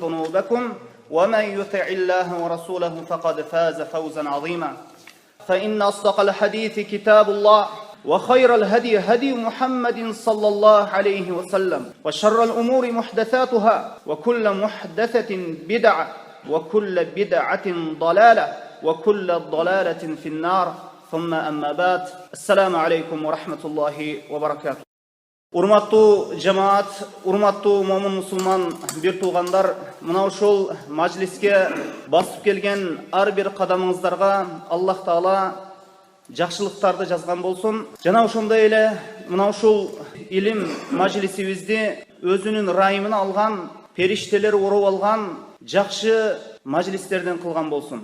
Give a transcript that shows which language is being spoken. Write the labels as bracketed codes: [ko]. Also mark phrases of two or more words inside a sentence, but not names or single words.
[ar] ذنوبكم ومن يطع الله ورسوله فقد فاز فوزا عظيما فإن أصدق الحديث كتاب الله وخير الهدي هدي محمد صلى الله عليه وسلم وشر الأمور محدثاتها وكل محدثة بدعة وكل بدعة ضلالة وكل ضلالة في النار ثم أما بعد السلام عليكم ورحمة الله وبركاته. [ky] Урматтуу жамаат, урматтуу момун мусулман бир туугандар, мына ушул мажлиске басып келген ар бир кадамыңыздарга Аллах Таала жакшылыктарды жазган болсун. Жана ошондой эле мына ушул илим мажлисибизди өзүнүн райымына алган, периштелер ороп алган жакшы мажлистерден кылган болсун.